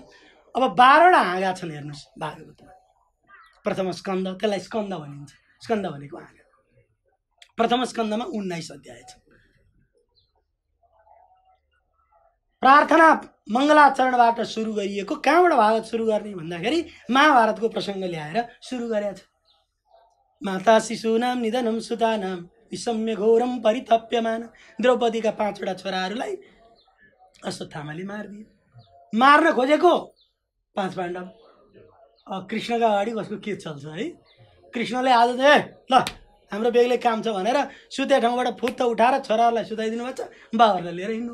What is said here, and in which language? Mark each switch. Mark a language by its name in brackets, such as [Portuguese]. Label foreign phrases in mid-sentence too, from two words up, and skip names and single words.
[Nepali] अब 12वटा हाँगा छन् हेर्नुहोस् भागवतमा। प्रथम स्कन्द, त्यसलाई स्कन्द भनिन्छ। स्कन्द भनेको हाँगा। प्रथम स्कन्दमा 19 अध्याय छ। प्रार्थना मङ्गलाचरणबाट सुरु गरिएको। कहाँबाट भागवत सुरु गर्ने भन्दाखेरि महाभारतको प्रसङ्ग ल्याएर सुरु गरेको छ। [Sanskrit] माता शिशूनां निधनं सुतानां विषम्य घोरं परितप्यमान। [Nepali] द्रौपदीका 5वटा छोराहरूलाई अश्वत्थामाले मारिदियो। मार्न खोजेको 5 पाण्डव। कृष्णका अगाडि कसको के चल्छ है? कृष्णले आज त ल हाम्रो बेग्लै काम छ भनेर सुते ठाउँबाट फुत्त उठाएर छोराहरूलाई सुताइदिनु भएको छ, बाबाहरूलाई लिएर हिँड्नु।